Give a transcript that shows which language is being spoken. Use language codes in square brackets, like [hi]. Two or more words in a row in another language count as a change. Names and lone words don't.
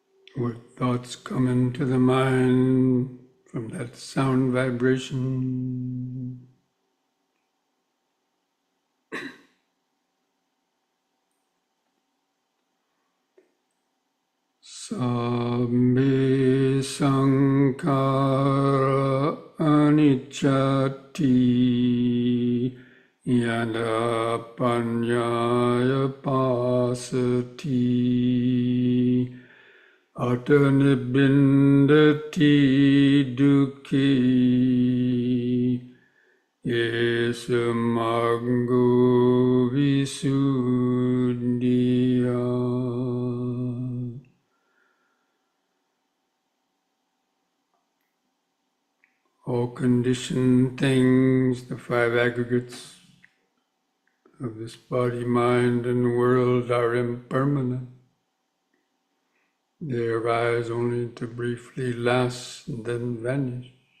[en] What thoughts come into the mind from that sound vibration? [pi] Sabbe sankhara anicchati yada panyaya pasati atanibindati dukhi yesamango visuddhya. [en] All conditioned things, the five aggregates of this body, mind, and world are impermanent. They arise only to briefly last and then vanish.